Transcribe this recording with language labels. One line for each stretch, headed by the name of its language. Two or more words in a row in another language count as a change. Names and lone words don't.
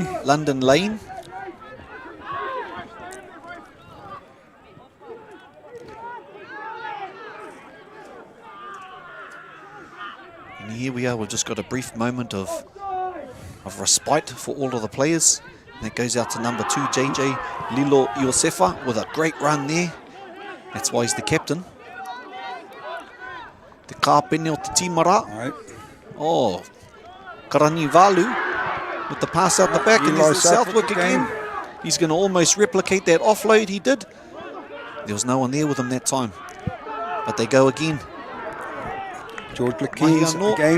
English: London Lane. And here we are. We've just got a brief moment of respite for all of the players. And that goes out to number 2, JJ Lilo Iosefa, with a great run there. That's why he's the captain.
Māori: Te kāpene o te tīmara.
English: Right. Oh, Karani Valu with the pass out the back, and there's the Southwick again. He's going to almost replicate that offload he did. There was no one there with him that time. But they go again. George Lekens again.